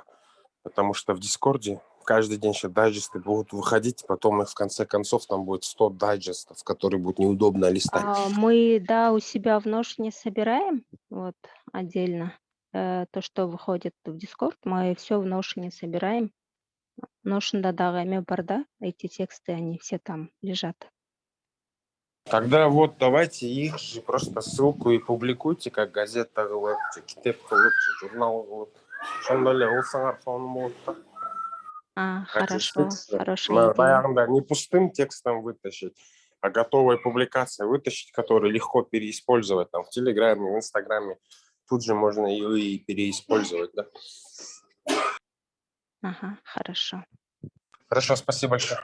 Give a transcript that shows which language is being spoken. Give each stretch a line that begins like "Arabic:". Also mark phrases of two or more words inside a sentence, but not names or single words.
Russian: Потому что в Дискорде каждый день сейчас дайджесты будут выходить, потом их в конце концов там будет 100 дайджестов, которые будет неудобно листать. Мы, да, у себя в Notion собираем, вот, отдельно. То, что выходит в Discord, мы все в Notion собираем.
Kyrgyz: Notion да, эме бар, да,
Russian: эти тексты, они все там лежат. Тогда вот давайте их же просто ссылку и публикуйте, как
Kyrgyz: газета кылып, же китеп кылып, же журнал кылып. Ошондой эле кылсаңар сонун болот да.
Russian: Хорошо, хорошая Мы идея. баягында не пустым текстом вытащить, а готовой публикацией вытащить, которую легко переиспользовать там в Телеграме, в Инстаграме. Тут же можно ее и переиспользовать, да. Ага, хорошо. Хорошо, спасибо большое.